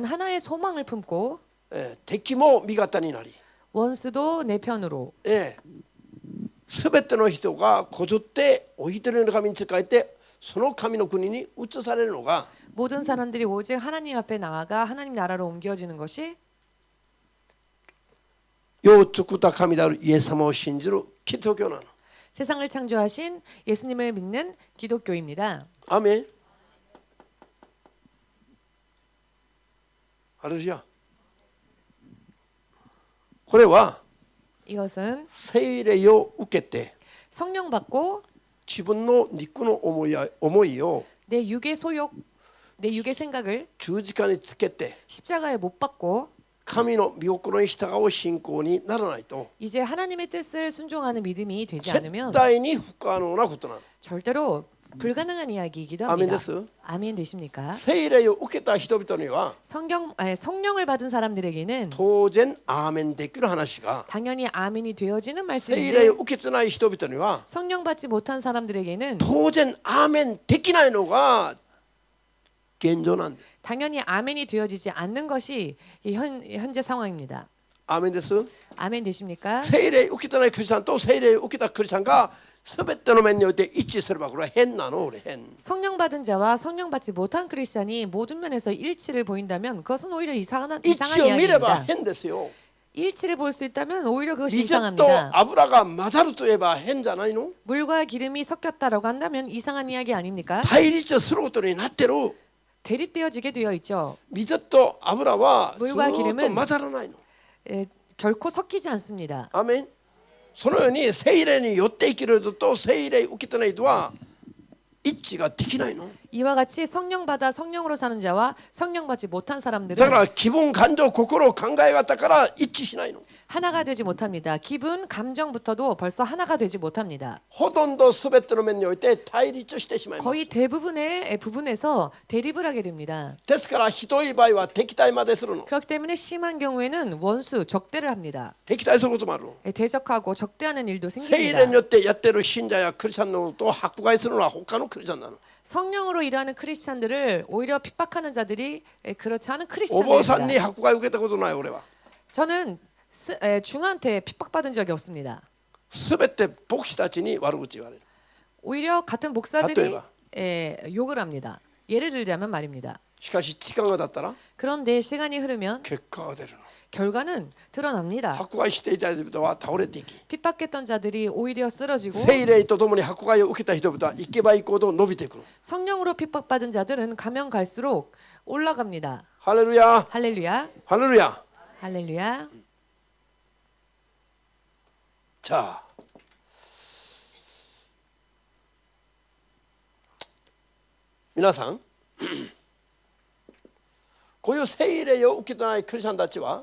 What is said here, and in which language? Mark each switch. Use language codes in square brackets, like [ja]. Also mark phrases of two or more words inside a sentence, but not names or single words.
[ko] 단 하나의 소망을 품고 [ja] 敵も味方になり、 [ko] 원수도 내 편으로 [ja] すべての人がこぞってお一人の神に仕えて、その神の国に移されるのが [ko] 모든 사람들이 오직 하나님 앞에 나아가 하나님 나라로 옮겨지는 것이 [ja] 世を作った神であるイエス様を信じるキリスト教なの。 [ko] 세상을 창조하신 예수님을 믿는 기독교입니다. [ja] アーメン。ハレルヤ。これは [ko] 이것은 [ja] 聖霊を受けて [ko] 성령 받고 [ja] 自分の肉の思いを [ko] 내 육의 소욕, 내 육의 생각을 [ja] 十字架につけて [ko] 십자가에 못 박고 [ja] 神の御心に従う信仰にならないと [ko] 이제 하나님의 뜻을 순종하는 믿음이 되지 [ja] 絶 [ko] 않으면 [ja] 対に不可能なことなの。 [ko] 절대로 불가능한 이야기이기도 [ja] アーメン [ko] 합니다. [ja] です。 [ko] 아멘 되십니까? [ja] 聖霊を受けた人々には [ko] 성령을 받은 사람들에게는 [ja] 当然アーメンできる話が [ko] 당연히 아멘이 되어지는 [ja] 聖霊 [ko] 말씀인데 [ja] を受けてない人々には [ko] 성령 받지 못한 사람들에게는 [ja] 当然アーメンできないのが現状なんです。 [ko] 당연히 아멘이 되어지지 않는 것이 이 현재 상황입니다. [ja] アーメンです。 [ko] 아멘 되십니까? [ja] 聖霊を受けてないクリスチャンと聖霊を受けたクリスチャンが全ての面において一致すればこれは変なの。俺変。 [ko] 성령 받은 자와 성령 받지 못한 크리스찬이 모든 면에서 일치를 보인다면 그것은 오히려 이상한 [ja] 一致を見れば [ko] 이야기입니다. [ja] 変ですよ。 [ko] 일치를 볼 수 있다면 오히려 그것이 [ja] 水と [ko] 이상합니다. [ja] 油が混ざるといえば変じゃないの？ [ko] 물과 기름이 섞였다라고 한다면 이상한 이야기 아닙니까? [ja] 対立することになってる。 [ko] 대립되어지게 되어 있죠. [ja] 水と油はずっ [ko] 물과 [ja] と [ko] 기름은 [ja] 混ざらないの。 [ko] 결코 섞이지 않습니다. [ja] アーメン。そのように聖霊によって生きる人と聖霊を受けてない人は一致ができないの。 [ko] 이와 같이 성령 받아 성령으로 사는 자와 성령 받지 못한 [ja] だ [ko] 사람들은 [ja] から気分感情心考え方から一致しないの。 [ko] 하나가 되지 못합니다. 기분, 감정부터도 벌써 하나가 되지 못합니다. [ja] ほとんど全ての面において対立してしまいます。 [ko] 거의 대부분의 부분에서 대립을 하게 됩니다. [ja] ですからひどい場合は敵対までするの。 [ko] 그렇기 때문에 심한 경우에는 원수, 적대를 합니다. [ja] 敵対することもあるの。 [ko] 대적하고 적대하는 일도 [ja] 聖 [ko] 생깁니다. [ja] 霊によってやってる信者やクリスチャンのと迫害するのは他のクリスチャンなの。 [ko] 성령으로 일하는 크리스찬들을 오히려 픽박하는 자들이 그렇지 않은 [ja] お坊さんに [ko] 크리스찬들입니다. [ja] 迫害を受けたことない俺は。 [ko] 저는 중한테 픽박받은 적이 없습니다. [ja] 全て牧師たちに悪口言われる。 [ko] 오히려 같은 목사들이 [ja] 例えば [ko] 욕을 합니다. 예를 들자면 말입니다. [ja] しかし時間が経ったら [ko] 그런데 시간이 흐르면 [ja] 結果が出るの。 [ko] 결과는 드러납니다. [ja] 迫害していた人々は倒れていき、 [ko] 핍박했던 자들이 오히려 쓰러지고 [ja] 聖霊とともに迫害を受けた人々は行けば行くほど伸びていくの。 [ko] 성령으로 핍박받은 자들은 가면 갈수록 올라갑니다. [ja] ハレルヤ、 [ko] 할렐루야, [ja] ハレルヤ。 [ko] 할렐루야. [ja] じゃあ皆さんこういう聖霊を受けてないクリスチャンたちは